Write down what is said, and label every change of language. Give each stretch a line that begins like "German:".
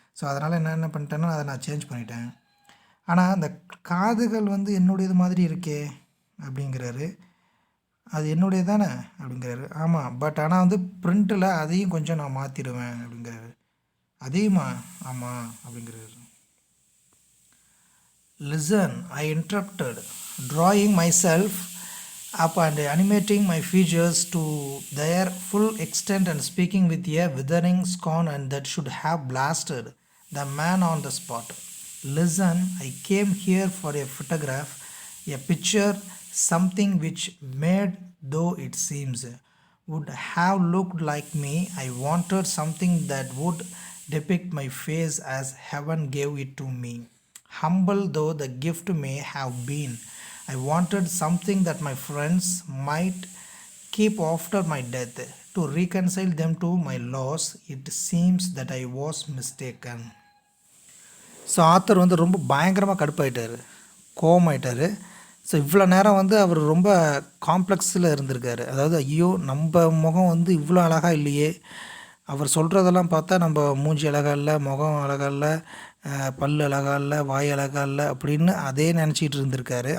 Tamil: So அதனால் என்ன பண்ணிட்டேன்னா அதை நான் சேஞ்ச் பண்ணிட்டேன். ஆனால் அந்த காதுகள் வந்து என்னுடையது மாதிரி இருக்கே அப்படிங்கிறாரு. அது என்னுடைய தானே அப்படிங்கிறாரு. ஆமாம், பட் ஆனால் வந்து பிரிண்ட்டில் அதையும் கொஞ்சம் நான் மாற்றிடுவேன் அப்படிங்கிறாரு. அதையுமா? ஆமாம் அப்படிங்கிறாரு.
English: Listen, I interrupted, drawing myself up and animating my features to their full extent and speaking with a withering scorn and that should have blasted the man on the spot. Listen, I came here for a photograph, a picture, something which made, though it seems, would have looked like me. I wanted something that would depict my face as heaven gave it to me. Humble though the gift may have been, I wanted something that my friends might keep after my death, to reconcile them to my loss. It seems that I was mistaken.
Tamil: So author வந்து ரொம்ப பயங்கரமாக கடுப்பாயிட்டார், கோவமாயிட்டார். So இவ்வளோ நேரம் வந்து அவர் ரொம்ப காம்ப்ளெக்ஸில் இருந்திருக்காரு. அதாவது ஐயோ நம்ம முகம் வந்து இவ்வளோ அழகாக இல்லையே, அவர் சொல்கிறதெல்லாம் பார்த்தா நம்ம மூஞ்சி அழகாக இல்லை, முகம் அழகாக இல்லை, பல் அழகா இல்லை, வாய் அழகா இல்லை அப்படின்னு அதே நினச்சிக்கிட்டு இருந்திருக்காரு.